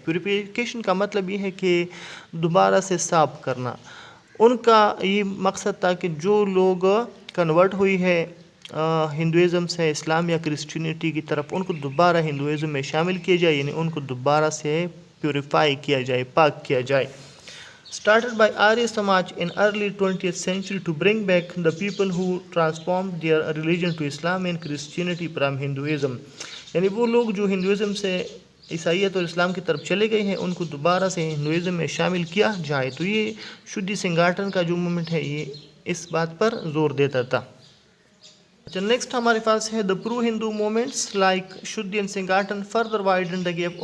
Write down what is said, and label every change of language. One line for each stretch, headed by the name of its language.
Urdu: Purification کا مطلب یہ ہے کہ دوبارہ سے صاف کرنا. ان کا یہ مقصد تھا کہ جو لوگ کنورٹ ہوئی ہے ہندوازم سے اسلام یا کرسچینٹی کی طرف، ان کو دوبارہ ہندوازم میں شامل کیا جائے، یعنی ان کو دوبارہ سے پیوریفائی کیا جائے، پاک کیا جائے.
English: Started by Arya Samaj in early 20th century to bring back the people who transformed their religion to Islam and Christianity from Hinduism.
Urdu: یعنی وہ لوگ جو ہندوازم سے عیسائیت اور اسلام کی طرف چلے گئے ہیں ان کو دوبارہ سے ہندوازم میں شامل کیا جائے. تو یہ شودھی سنگھاٹن کا جو موومنٹ ہے یہ اس بات پر زور دیتا تھا. اچھا، نیکسٹ ہمارے پاس ہے
English: The pro Hindu movements like Shuddhi and Sangathan further widen the gap.